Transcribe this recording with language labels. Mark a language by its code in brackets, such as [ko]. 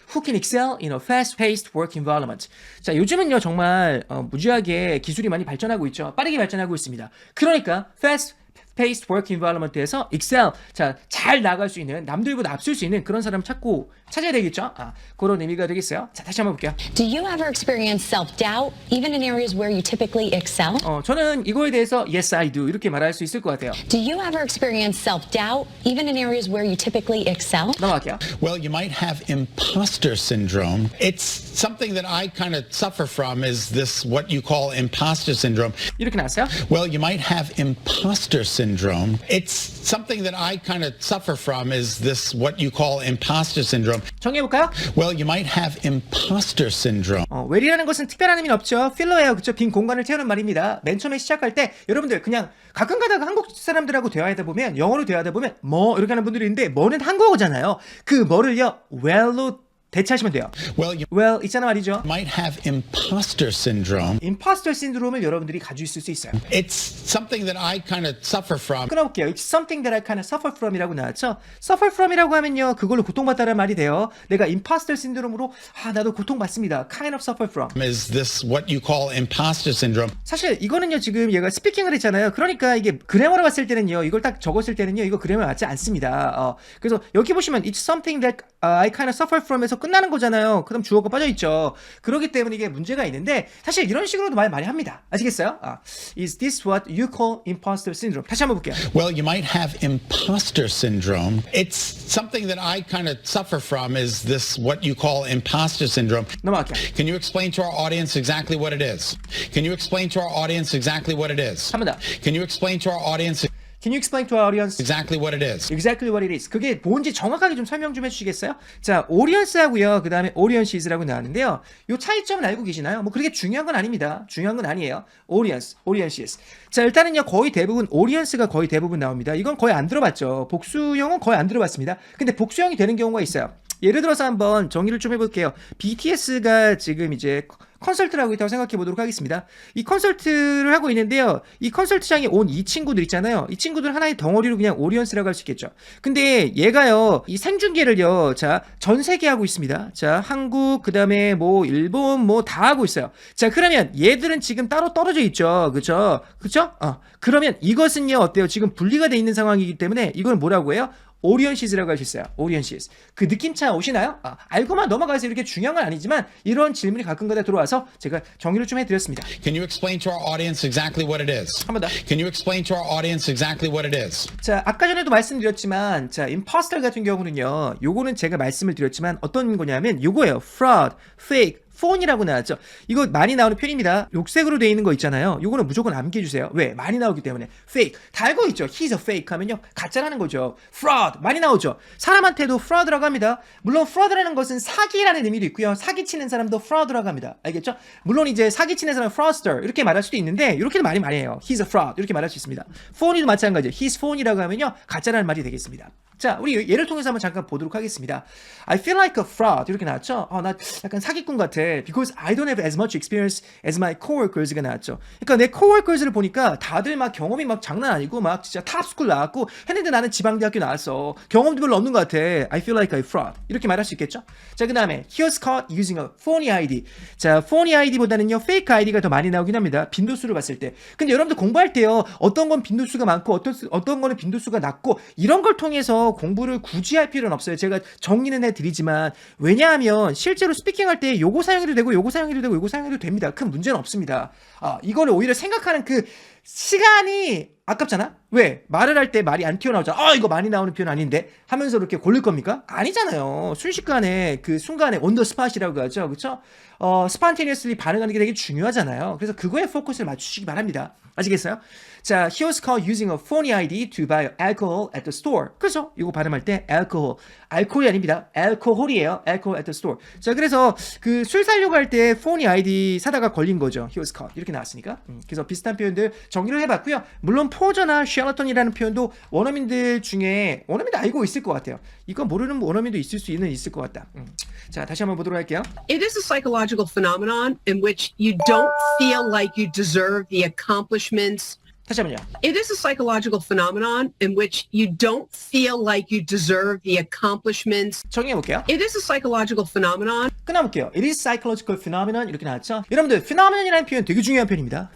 [en] Who can excel in a fast-paced work environment. [ko] 자, 요즘은요, 정말 무지하게 기술이 많이 발전하고 있죠. 빠르게 발전하고 있습니다. 그러니까 [en] fast-paced work environment [ko] 에서 excel, 자, 잘 나갈 수 있는, 남들보다 앞설 수 있는 그런 사람 찾아야 되겠죠. 그런 의미가 되겠어요. 자, 다시 한번 볼게요. [en] Do you ever experience self-doubt, even in areas where you typically excel? [ko] 저는 이거에 대해서 [en] yes, I do [ko] 이렇게 말할 수 있을 것 같아요. [en] Do you ever experience self-doubt, even in areas where you typically excel? [ko] 넘어갈게요. [en] Well, you might have imposter syndrome. It's something that I kind of suffer from is this what you call imposter syndrome. [ko] 이렇게 나왔어요. [en] Well, you might have imposter syndrome. It's something that I kind of suffer from is this what you call imposter syndrome. [ko] 정리해볼까요? [en] Well, you might have imposter syndrome. [ko] well이라는 것은 특별한 의미는 없죠. 필러예요. 그쵸? 빈 공간을 채우는 말입니다. 맨 처음에 시작할 때 여러분들 그냥 가끔 가다가 한국 사람들하고 대화하다 보면 영어로 대화하다 보면 뭐 이렇게 하는 분들이 있는데 뭐는 한국어잖아요. 그 뭐를요 well로 대체하시면 돼요. [en] Well, [ko] 있잖아 말이죠. [en] might have imposter syndrome. [ko] 임파스터 신드롬을 여러분들이 가지고 있을 수 있어요. [en] It's something that I kind of suffer from. [ko] 끊어볼게요. [en] It's something that I kind of suffer from [ko] 이라고 나왔죠. suffer from이라고 하면요. 그걸로 고통받다라는 말이 돼요. 내가 임파스터 신드롬으로 나도 고통받습니다. [en] kind of suffer from. Is this what you call imposter syndrome? [ko] 사실 이거는요. 지금 얘가 스피킹을 했잖아요. 그러니까 이게 그래머로 봤을 때는요. 이걸 딱 적었을 때는요. 이거 그래머 맞지 않습니다. 그래서 여기 보시면 [en] It's something that I kind of suffer from [ko] 에서 끝나는 거잖아요. 그럼 주어가 빠져있죠. 그렇기 때문에 이게 문제가 있는데 사실 이런 식으로도 말 많이 합니다. 아시겠어요? [en] Is this what you call imposter syndrome? [ko] 다시 한번 볼게요. [en] Well, you might have imposter syndrome. It's something that I kind of suffer from is this what you call imposter syndrome. [ko] 넘어갈게요. [en] Can you explain to our audience exactly what it is? Can you explain to our audience exactly what it is? [ko] 한 번 더. [en] Can you explain to our audience Can you explain to our audience exactly what it is? exactly what it is? [ko] 그게 뭔지 정확하게 좀 설명 좀 해주시겠어요? 자, audience하고요. 그 다음에 audiences,라고 나왔는데요. 요 차이점은 알고 계시나요? 뭐 그렇게 중요한 건 아닙니다. 중요한 건 아니에요. audiences. 자, 일단은요. 거의 대부분 audience가 거의 대부분 나옵니다. 이건 거의 안 들어봤죠. 복수형은 거의 안 들어봤습니다. 근데 복수형이 되는 경우가 있어요. 예를 들어서 한번 정의를 좀 해볼게요. BTS가 지금 이제 컨설트를 하고 있다고 생각해 보도록 하겠습니다. 이 컨설트를 하고 있는데요. 이 컨설트장에 온 이 친구들 있잖아요. 이 친구들 하나의 덩어리로 그냥 오리언스라고 할 수 있겠죠. 근데 얘가요. 이 생중계를요. 자, 전 세계 하고 있습니다. 자, 한국, 그 다음에 뭐 일본 뭐 다 하고 있어요. 자, 그러면 얘들은 지금 따로 떨어져 있죠. 그쵸? 그러면 이것은요. 어때요? 지금 분리가 돼 있는 상황이기 때문에 이건 뭐라고 해요? 오리언시즈라고 할 수 있어요. 오리언시즈. 그 느낌차 오시나요? 알고만 넘어가서 이렇게 중요한 건 아니지만 이런 질문이 가끔가다 들어와서 제가 정의를 좀 해드렸습니다. [en] Can you explain to our audience exactly what it is? [ko] 한 번 더. [en] Can you explain to our audience exactly what it is? [ko] 자, 아까 전에도 말씀드렸지만, 자, imposter 같은 경우는요, 요거는 제가 말씀을 드렸지만 어떤 거냐면 요거예요. [en] fraud, fake, phone [ko] 이라고 나왔죠. 이거 많이 나오는 표현입니다. 녹색으로 되어 있는 거 있잖아요. 요거는 무조건 암기해주세요. 왜? 많이 나오기 때문에. fake. 다 알고 있죠. [en] he's a fake [ko] 하면요. 가짜라는 거죠. fraud. 많이 나오죠. 사람한테도 fraud라고 합니다. 물론 fraud라는 것은 사기라는 의미도 있고요. 사기치는 사람도 fraud라고 합니다. 알겠죠? 물론 이제 사기치는 사람은 fraudster 이렇게 말할 수도 있는데 이렇게도 말이 많이 해요. [en] he's a fraud [ko] 이렇게 말할 수 있습니다. phone이도 마찬가지예요. [en] he's phone [ko] 이라고 하면요. 가짜라는 말이 되겠습니다. 자, 우리 예를 통해서 한번 잠깐 보도록 하겠습니다. [en] I feel like a fraud [ko] 이렇게 나왔죠. 나 약간 사기꾼 같아. [en] Because I don't have as much experience as my coworkers [ko] 가 나왔죠. 그러니까 내 coworkers를 보니까 다들 막 경험이 막 장난 아니고 막 진짜 탑스쿨 나왔고 했는데 나는 지방대학교 나왔어. 경험도 별로 없는 것 같아. [en] I feel like a fraud [ko] 이렇게 말할 수 있겠죠. 자, 그 다음에 [en] here's caught using a phony ID. [ko] 자, phony ID보다는요 fake ID가 더 많이 나오긴 합니다. 빈도수를 봤을 때. 근데 여러분들 공부할 때요 어떤 건 빈도수가 많고 어떤 거는 빈도수가 낮고 이런 걸 통해서 공부를 굳이 할 필요는 없어요. 제가 정리는 해드리지만 왜냐하면 실제로 스피킹할 때 요거 사용해도 되고 요거 사용해도 되고 요거 사용해도 됩니다. 큰 문제는 없습니다. 이거를 오히려 생각하는 그 시간이 아깝잖아? 왜? 말을 할 때 말이 안 튀어나오잖아. 이거 많이 나오는 표현 아닌데? 하면서 이렇게 고를 겁니까? 아니잖아요. 순식간에 그 순간에 [en] on the spot [ko] 이라고 하죠. 그쵸? spontaneously 반응하는 게 되게 중요하잖아요. 그래서 그거에 포커스를 맞추시기 바랍니다. 아시겠어요? [en] 자, he was caught using a phony ID to buy alcohol at the store. [ko] 그래서 이거 발음할 때 alcohol, 알코올이 아닙니다. alcohol이에요. [en] alcohol at the store. [ko] 자, 그래서 그 술 사려고 할 때 phony ID 사다가 걸린 거죠. [en] he was caught [ko] 이렇게 나왔으니까. 그래서 비슷한 표현들 정리를 해봤고요. 물론 포저나 샬라톤이라는 표현도 원어민들 중에 원어민들 알고 있을 것 같아요. 이거 모르는 원어민도 있을 것 같다. 자, 다시 한번 보도록 할게요. [en] It is a psychological phenomenon in which you don't feel like you deserve the accomplishments. [ko] 다시 한번요. [en] It is a psychological phenomenon in which you don't feel like you deserve the accomplishments. [ko] 정리해볼게요. [en] It is a psychological phenomenon. [ko] 끊어볼게요. [en] It is psychological phenomenon [ko] 이렇게 나왔죠. 여러분들 phenomenon이라는 표현 되게 중요한 표현입니다.